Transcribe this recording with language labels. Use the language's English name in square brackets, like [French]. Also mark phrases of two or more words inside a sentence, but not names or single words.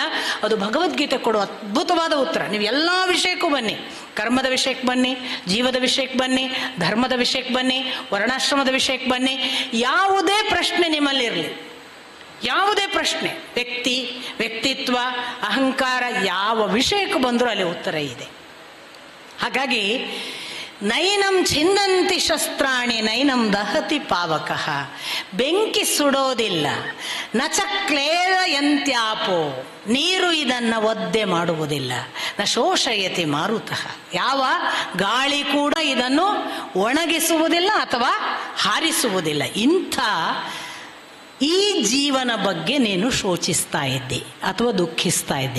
[Kannada] ಅದು ಭಗವದ್ಗೀತೆ ಕೊಡುವ ಅದ್ಭುತವಾದ ಉತ್ತರ. ನೀವು ಎಲ್ಲ ವಿಷಯಕ್ಕೂ ಬನ್ನಿ, ಕರ್ಮದ ವಿಷಯಕ್ಕೆ ಬನ್ನಿ, ಜೀವದ ವಿಷಯಕ್ಕೆ ಬನ್ನಿ, ಧರ್ಮದ ವಿಷಯಕ್ಕೆ ಬನ್ನಿ, ವರ್ಣಾಶ್ರಮದ ವಿಷಯಕ್ಕೆ ಬನ್ನಿ, ಯಾವುದೇ ಪ್ರಶ್ನೆ ನಿಮ್ಮಲ್ಲಿರಲಿ, ಯಾವುದೇ ಪ್ರಶ್ನೆ, ವ್ಯಕ್ತಿ, ವ್ಯಕ್ತಿತ್ವ, ಅಹಂಕಾರ, ಯಾವ ವಿಷಯಕ್ಕೆ ಬಂದರೂ ಅಲ್ಲಿ ಉತ್ತರ ಇದೆ. [Sanskrit] ಹಾಗಾಗಿ ನೈನಂ ಛಿಂದಂತಿ ಶಸ್ತ್ರಾಣಿ ನೈನಂ ದಹತಿ ಪಾವಕಃ. [Kannada] ಬೆಂಕಿ ಸುಡೋದಿಲ್ಲ. [Sanskrit] ನಚ ಕ್ಲೇದಯಂತ್ಯಾಪೋ, [Kannada] ನೀರು ಇದನ್ನ ಒದ್ದೆ ಮಾಡುವುದಿಲ್ಲ. [Sanskrit] ನ ಶೋಷಯತಿ ಮಾರುತಃ, [Kannada] ಯಾವ ಗಾಳಿ ಕೂಡ ಇದನ್ನು ಒಣಗಿಸುವುದಿಲ್ಲ ಅಥವಾ ಹಾರಿಸುವುದಿಲ್ಲ. ಇಂಥ ಈ ಜೀವನ ಬಗ್ಗೆ ನೀನು ಶೋಚಿಸ್ತಾ ಇದ್ದಿ ಅಥವಾ ದುಃಖಿಸ್ತಾ ಇದ್ದಿ.